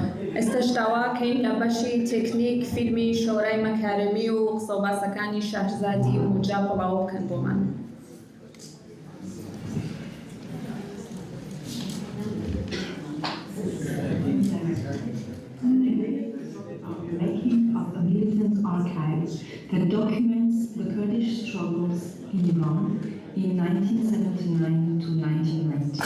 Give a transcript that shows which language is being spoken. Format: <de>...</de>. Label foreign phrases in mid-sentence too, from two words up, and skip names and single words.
<ckb>ئێستاشتاواکەین لە بەشی تێکنیک فیلمی شۆرای مەکارەمی و قسەوباسەکانی شاهرزادی و موجا بڵاو بکەن بۆمان.</ckb> <en>Making of a militant archive that documents the Kurdish struggles in Iran in 1979 to 1990.</en>